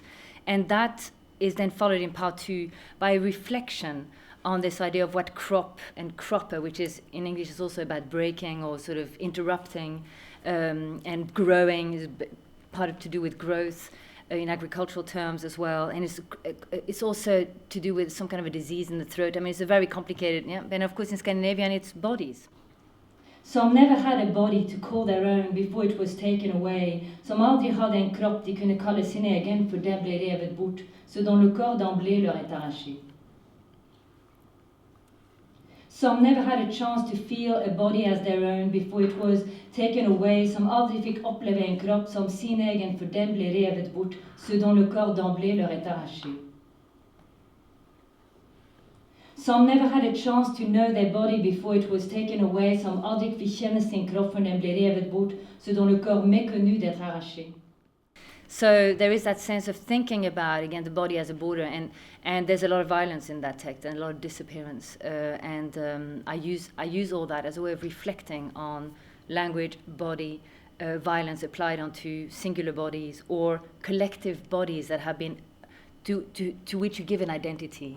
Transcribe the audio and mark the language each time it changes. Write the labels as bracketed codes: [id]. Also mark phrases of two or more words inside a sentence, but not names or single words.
[en] And that is then followed in part two by a reflection on this idea of what crop and cropper, which is in English is also about breaking or sort of interrupting, and growing is part of to do with growth in agricultural terms as well. And it's also to do with some kind of a disease in the throat. I mean, it's a very complicated, yeah. And of course in Scandinavia it's bodies. Some never had a body to call their own before it was taken away. [sv] Som aldrig hade en kropp de kunde kalla sin egen för det blev revet bort, så [fr] dont le corps d'emblée leur est arraché. [en] Some never had a chance to feel a body as their own before it was taken away. [sv] Som aldrig fick uppleva en kropp som sin egen för den blev revet bort, så [fr] dont le corps d'emblée leur est arraché. [en] Some never had a chance to know their body before it was taken away. [sv] Som aldrig fick känna sin kropp för den blev revet bort, så [fr] dont le corps méconnu d'être arraché. [en] So there is that sense of thinking about, again, the body as a border, and there's a lot of violence in that text and a lot of disappearance. I use all that as a way of reflecting on language, body, violence applied onto singular bodies or collective bodies that have been to which you give an identity.